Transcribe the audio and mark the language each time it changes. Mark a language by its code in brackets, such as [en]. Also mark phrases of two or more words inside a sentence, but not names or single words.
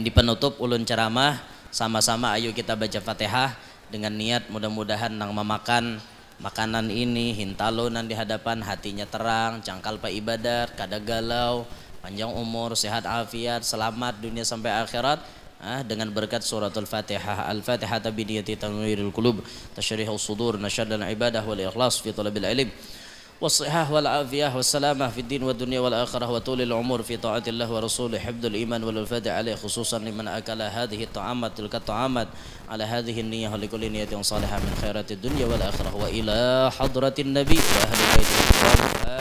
[bjn] Di penutup ulun ceramah, sama-sama ayo kita baca Fatihah dengan niat mudah-mudahan nang memakan makanan ini hintalonan di hadapan hatinya terang, cangkal pa ibadat, kada galau, panjang umur, sehat afiat, selamat dunia sampai akhirat. Dengan berkat suratul Fatihah. [ar] الفاتحة بنية تنوير القلوب تشريح الصدور نشاط العبادة والإخلاص في طلب العلم. والصحة والعافية والسلامة في الدين والدنيا والآخرة وطول العمر في طاعة الله ورسوله، حفظ الإيمان والوفاة عليه، خصوصا لمن أكل هذه الطعامات تلك الطعامات على هذه النية ولكل نية صالحة من خيرات الدنيا والآخرة، وإلى حضرة النبي وأهل بيته الكرام